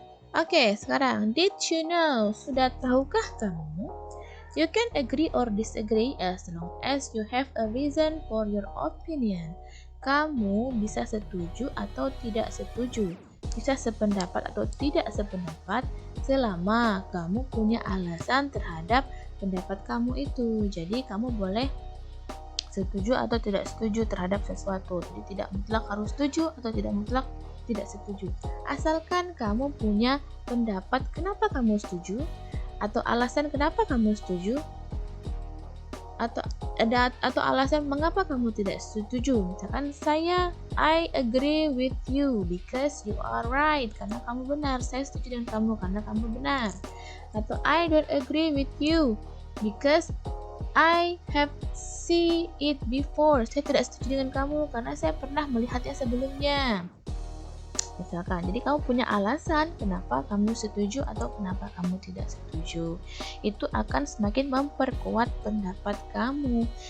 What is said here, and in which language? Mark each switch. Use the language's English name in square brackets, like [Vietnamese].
[Indonesian] Oke, sekarang [English] did you know? [Indonesian] Sudah tahukah kamu? [English] You can agree or disagree as long as you have a reason for your opinion. [Indonesian] Kamu bisa setuju atau tidak setuju, bisa sependapat atau tidak sependapat selama kamu punya alasan terhadap pendapat kamu itu. Jadi kamu boleh setuju atau tidak setuju terhadap sesuatu. Jadi tidak mutlak harus setuju atau tidak mutlak tidak setuju. Asalkan kamu punya pendapat kenapa kamu setuju atau alasan kenapa kamu setuju atau alasan mengapa kamu tidak setuju. [English] Misalkan I agree with you because you are right, [Indonesian] karena kamu benar. Saya setuju dengan kamu karena kamu benar. [English] Atau I don't agree with you because I have seen it before. [Indonesian] Saya tidak setuju dengan kamu karena saya pernah melihatnya sebelumnya. Misalkan, jadi kamu punya alasan kenapa kamu setuju atau kenapa kamu tidak setuju. Itu akan semakin memperkuat pendapat kamu.